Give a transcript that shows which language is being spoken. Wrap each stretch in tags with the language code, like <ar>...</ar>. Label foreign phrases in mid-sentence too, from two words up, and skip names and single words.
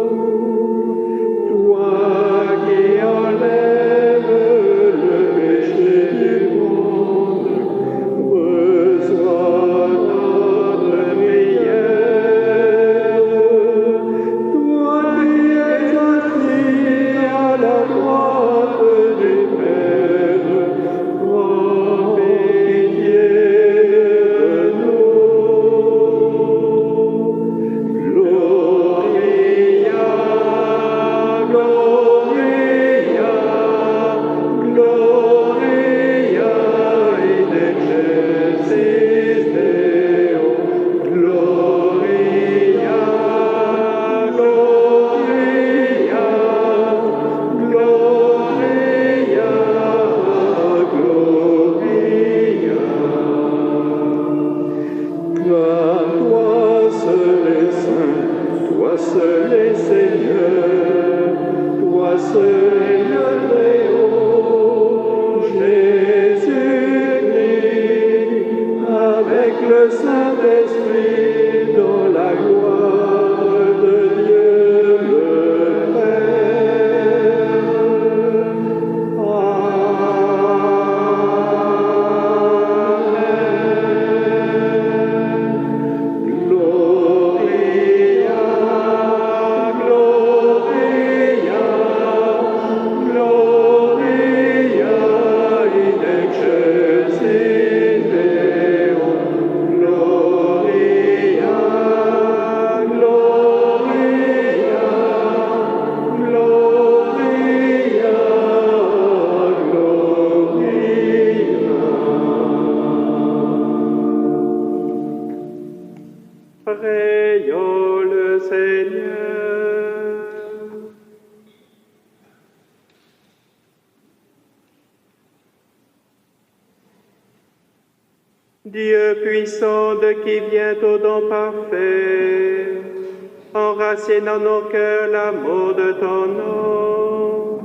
<fr>Toi qui enlèves le péché du monde, reçois notre prière. Toi qui es assis à la droite du Père, prends pitié de nous.</fr> <la>Gloria, Gloria, Gloria in excelsis Deo. Gloria, Gloria, Gloria, Gloria.</la> <fr>Toi seul est saint, toi seul est Seigneur, toi seul est le Très-Haut, Jésus-Christ, avec le Saint-Esprit, dans la gloire de Dieu le Père. Amen.</fr> <la>Gloria, Gloria, Gloria in excelsis Deo. Gloria, Gloria, Gloria, Gloria.</la> <fr>Prions le Seigneur. Dieu puissant de qui vient au don parfait, enracine en nos cœurs l'amour de ton nom.</fr>